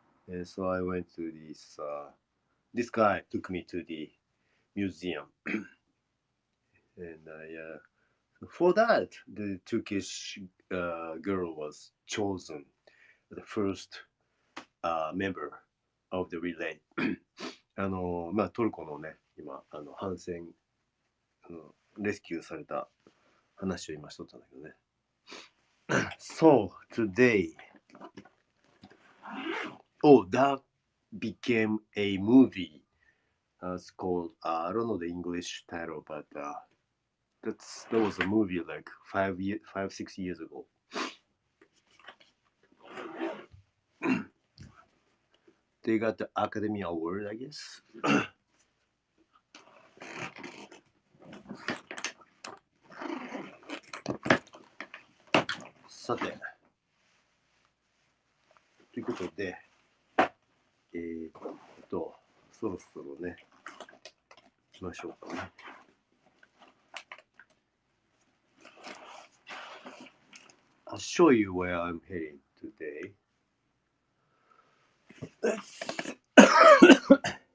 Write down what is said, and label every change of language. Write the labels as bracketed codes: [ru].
[en] And so I went to this. This guy took me to the museum, and for that, the Turkish girl was chosen the first member of the relay. [ja] トルコのね、今反戦レスキューされた話を今しとったんだけどね。 [en] So today, that became a movie. It's called I don't know the English title, but that was a movie like 6 years ago. They got the Academy Award, I guess. [ja] さて、ということで、そろそろね、行きましょうかね。 [en] I'll show you where I'm heading today.